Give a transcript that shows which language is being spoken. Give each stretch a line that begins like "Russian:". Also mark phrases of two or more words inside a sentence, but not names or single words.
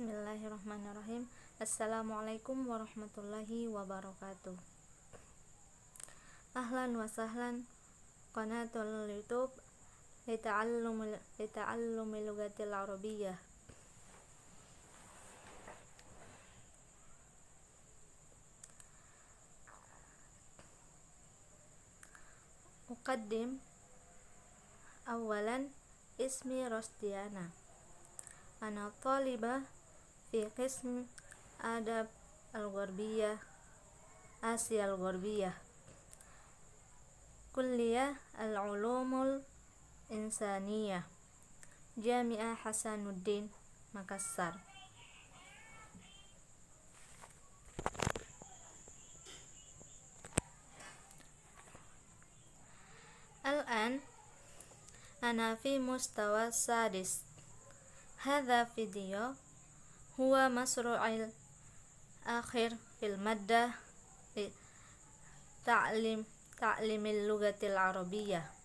Arabic: بسم الله الرحمن الرحيم. السلام عليكم ورحمة الله وبركاته. أهلا وسهلا قناة YouTube لتعلم اللغة العربية. أقدم أولا اسمي Rosdiana. أنا طالبة في قسم أدب الغربية آسيا الغربية كلية العلوم الإنسانية جامعة Hasanuddin Makassar. الآن أنا في مستوى سادس. هذا فيديو هو مشروع الأخير في المادة تعليم اللغة العربية.